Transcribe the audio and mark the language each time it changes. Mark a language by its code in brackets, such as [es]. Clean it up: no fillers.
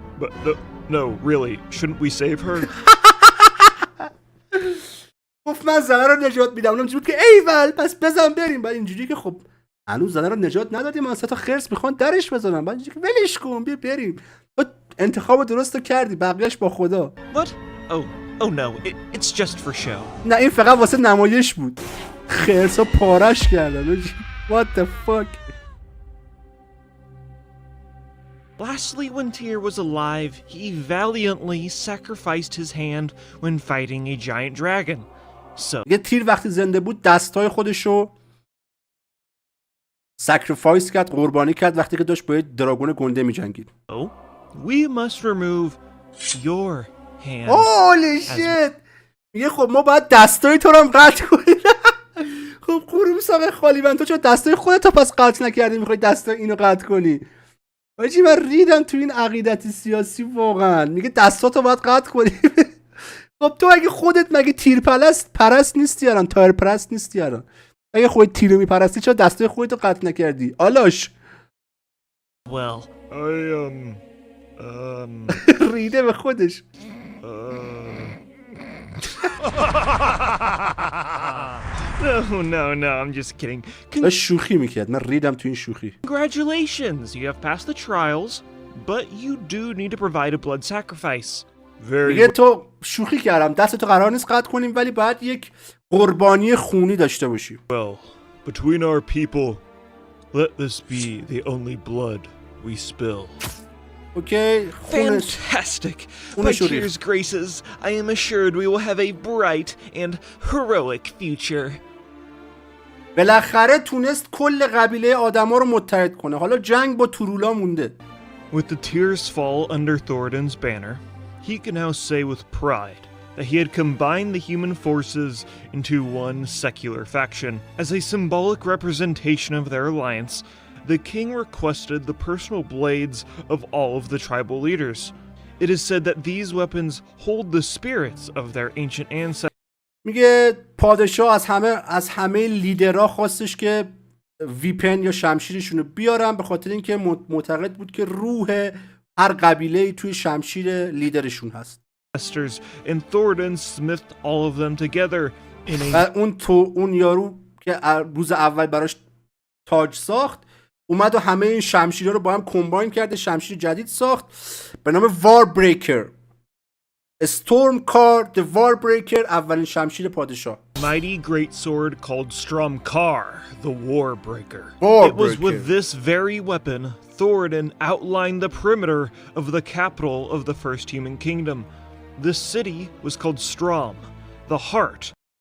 [en] But no, really, shouldn't we save her? [fa] گفت من زنه رو نجات میدم. اونم بود که ایول پس بزن بریم. بعد اینجوری که خب هنوز زنه رو نجات ندادیم، من 3 تا خرس میخوان درش بزنن. بعد اینجوری که ولش کن بیا بریم. تو انتخاب درست کردی، بقیه‌اش با خدا. [en] What? Oh no, it's just for show. [fa] نه این فقط واسه نمایش بود. خرسا پارش کردن. [en] What the fuck. Lastly, when Tyr was alive, he valiantly sacrificed his hand when fighting a giant dragon. So, [fa] یه تیر وقتی زنده بود دستای خودشو ساکریفایس کرد، قربانی کرد وقتی که داشت با یه دراگون گنده می‌جنگید. [en] oh, we must remove your hand. Holy shit. [fa] میگه خب ما باید دستای تو رو هم قطع کنیم. خب قروم ساق خالی من، تو چرا دستای خودت پس قطع نکردی میخوای دستای اینو قطع کنی؟ آجی من ریدم تو این عقیدت سیاسی واقعا. میگه دستاتو باید قطع کنی. خب تو اگه خودت مگه تیر پرست نیستی الان؟ تایر پرست نیستی الان؟ اگه خودت تیر رو میپرستی چرا دستای خودتو قطع نکردی؟ آلاش. [en] Well, [fa] ریده به خودش. [en] No, I'm just kidding. [fa] شوخی میکرد. من ریدم تو این شوخی. [en] Congratulations, you have passed the trials, but you do need to provide a blood sacrifice. [fa] میگه تو شوخی کردم، دستتو قرار نیست قطع کنیم ولی باید یک قربانی خونی داشته باشی. [en] Well, between our people, let this be the only blood we spill. Okay. Fantastic! By Tyr's graces, I am assured we will have a bright and heroic future. [fa] بالاخره تونست کل قبیله آدما رو متحد کنه. حالا جنگ با تورولا مونده. [en] With the Tyr's fall under Thoradin's banner, he can now say with pride that he had combined the human forces into one secular faction as a symbolic representation of their alliance the king requested the personal blades of all of the tribal leaders. It is said that these weapons hold the spirits of their ancient ancestors. [fa] میگه پادشاه از همه لیدرها خواستش که ویپن یا شمشیرشون رو بیارن، به خاطر اینکه معتقد بود که روح هر قبیله توی شمشیر لیدرشون هست. [en] And Thoradin smithed all of them together in a... [fa] و اون یارو که روز اول براش تاج ساخت اومد و همه این شمشیرها رو با هم کمباین کرده، شمشیر جدید ساخت به نام وار بریکر. استورم کار د وار بریکر، اولین شمشیر پادشاه. [en] mighty great sword called Stromkar, the War Breaker. It was with this very weapon Thoradin outlined the perimeter of the capital of the first human kingdom. This city was called Strom, the heart.